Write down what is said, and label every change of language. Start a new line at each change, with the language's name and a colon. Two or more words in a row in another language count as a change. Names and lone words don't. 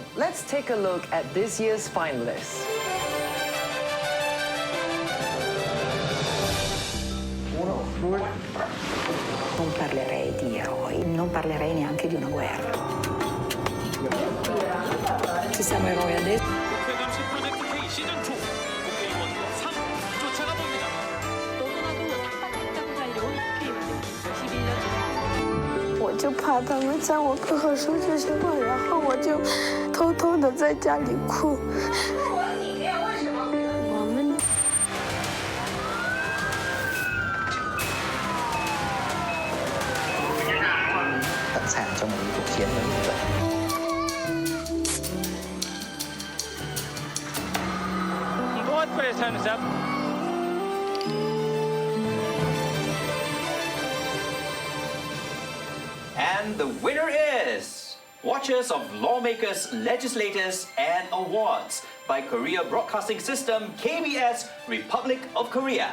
English: Let's take a look at this year's finalists.
Italian: Non parlerei di eroi, non parlerei neanche di una guerra. Ci siamo eroi adesso.
Chinese: 我就怕他们在我课后说这些话，然后我就偷偷的在家里哭。我们
Vietnamese: sẵn sàng cho một cuộc chiến lớn như vậy.
English: And the winner is Watchers of Lawmakers, Legislators and Awards by Korea Broadcasting System, KBS, Republic of Korea.